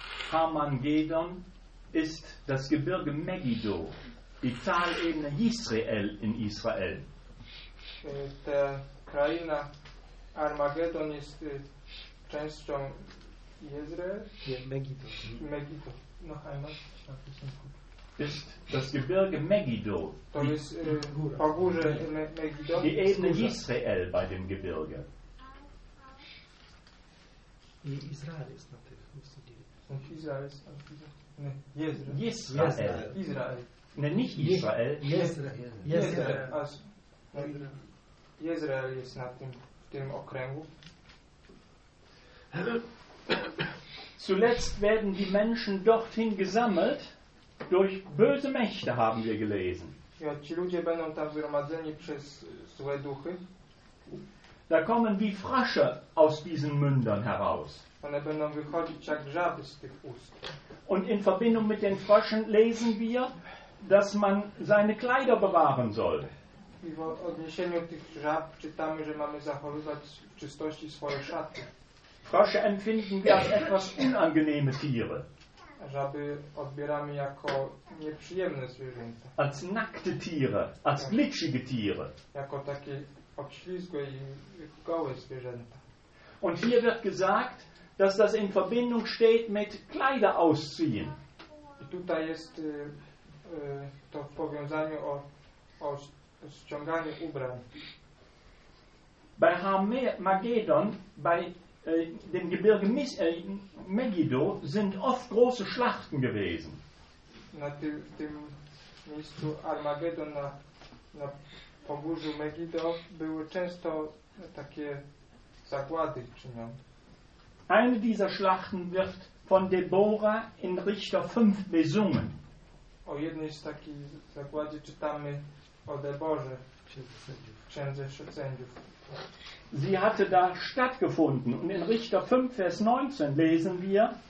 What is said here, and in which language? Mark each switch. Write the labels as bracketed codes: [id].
[de] Harmagedon ist das Gebirge Megiddo. die Talebene Israel in Israel. [pl] Ta kraina Armageddon jest częścią Izrael. Nie, Megiddo. Megiddo. No, einmal. [de] Ist das Gebirge Megiddo. [pl] To jest pogórze Megiddo. [de] Die Ebene Israel bei dem Gebirge. [pl] I Izrael jest na tym miejscu. Izrael jest na tym. Nie, Izrael. Izrael. [de] Nie, nicht Israel. [pl] Izrael. Izrael jest na tym, w tym okręgu. [de] Zuletzt werden die Menschen dorthin gesammelt durch böse Mächte, haben wir gelesen. [pl] Ja, ci ludzie będą tam zgromadzeni przez złe duchy. [de] Da kommen wie Frösche aus diesen Mündern heraus. [pl] One będą wychodzić jak żaby z tych ust. [de] Und in Verbindung mit den Fröschen lesen wir, dass man seine Kleider bewahren soll. [pl] I w odniesieniu tych żab czytamy, że mamy zachowywać w czystości swoje szaty. [de] Frösche empfinden wir als etwas unangenehme Tiere. [pl] Żaby odbieramy jako nieprzyjemne zwierzęta. [de] Als nackte Tiere, als glitschige Tiere. [pl] Jako takie obślizgłe i gołe zwierzęta. [de] Und hier wird gesagt, dass das in Verbindung steht mit Kleider ausziehen. [pl] I tutaj jest to w powiązaniu o ściąganie ubrań. [de] Bei Armageddon, bei dem Gebirge Megiddo sind oft große Schlachten gewesen. [pl] Na tym miejscu Armageddon, na pogórzu Megiddo były często takie zagłady czynione. [de] Eine dieser Schlachten wird von Deborah in Richter 5 besungen. [pl] O jednej z takich zagłady czytamy o Deborze, księdze sędziów. [de] Sie hatte da stattgefunden und in Richter 5, Vers 19 lesen wir.